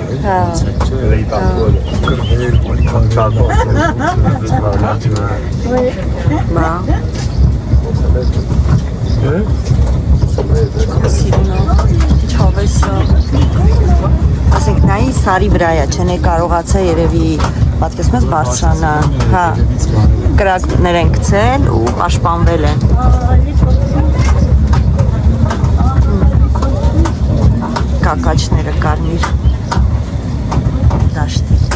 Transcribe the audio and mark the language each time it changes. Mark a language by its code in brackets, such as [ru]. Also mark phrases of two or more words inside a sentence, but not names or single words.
[fr] Là, il parle pas, là. Il parle pas. [hy] Ասենք նայի սարի վրա է, չեն կարողացա երևի պատկերացնես բարձրանա, հա, կրակներ են գցել ու պաշտպանվել են։ Կակաչները կարմիր դաշտի,